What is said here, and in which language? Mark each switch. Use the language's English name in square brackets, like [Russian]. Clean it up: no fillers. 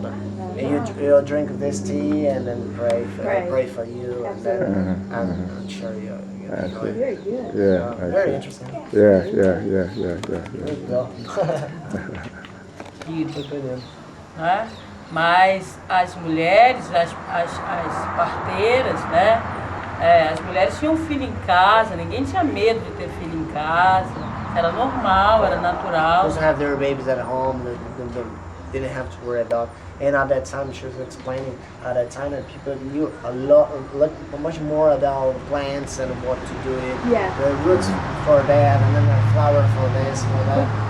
[English] And you drink this tea and then pray for you, and then I'm sure you. Very good. Yeah, Very interesting. yeah. There you go. [Portuguese] Né? Mas as mulheres, as parteiras, né? As mulheres tinham filho em casa, ninguém tinha medo de ter filho em casa. Era normal, era natural. [English] Also have their babies at home, they didn't have to worry about. And at that time, she was explaining, at that time that people knew much more about plants and what to do it. Yeah. The roots for that, and then the flower for this, for that.